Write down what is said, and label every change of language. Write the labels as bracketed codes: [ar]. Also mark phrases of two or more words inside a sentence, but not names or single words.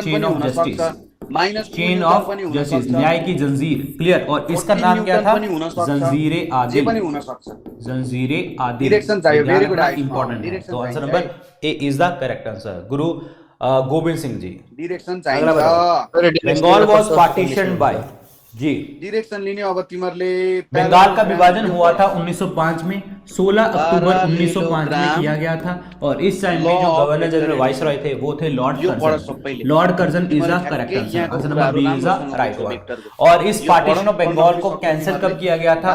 [en] chain of justice, chain of justice, [hi] न्याय की जंजीर, [en] क्लियर। [hi] और इसका नाम क्या था? जंजीरे आदिल, जंजीरे आदिल, इंपॉर्टेंट है। [en] तो answer number A is the correct answer, गुरु गोविंद सिंह जी। Bengal was partitioned by G, [ne] डिरेक्सन लिने अब तिमीहरुले [hi] बंगाल का विभाजन हुआ था 1905 में, 16 अक्टूबर 1905 में किया गया था। और इस टाइम में जो [en] governor general viceroy [hi] थे वो थे लॉर्ड कर्जन। [en] Lord Curzon is the correct answer, answer number B is the right one. [hi] और इस [en] partition of Bengal [hi] को कैंसिल कब किया गया था?